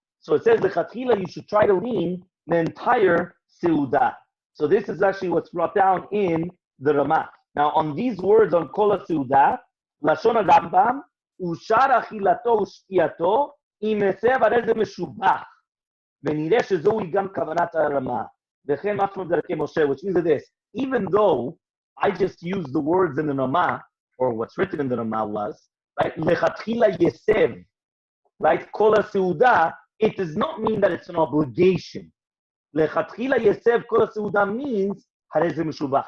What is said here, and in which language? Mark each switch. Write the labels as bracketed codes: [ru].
[en] So it says lechatchila, you should try to lean the entire seudah. So this is actually what's brought down in the Ramah. Now on these words on kol haseudah, [he] lashon Rambam, ushar achilato ushtiato, im mesev הרי זה משובח. ונראה שזוהי גם כוונת הרמה. וכן משמע דרכי משה, [en] which means this. Even though I just used the words in the Ramah, or what's written in the Ramah was, right? [he] lechatchila yesev, [en] right? [he] Kol haseudah, [en] it does not mean that it's an obligation. [he] Lechatchila yesev kol haseudah [en] means [he] harei ze meshubach.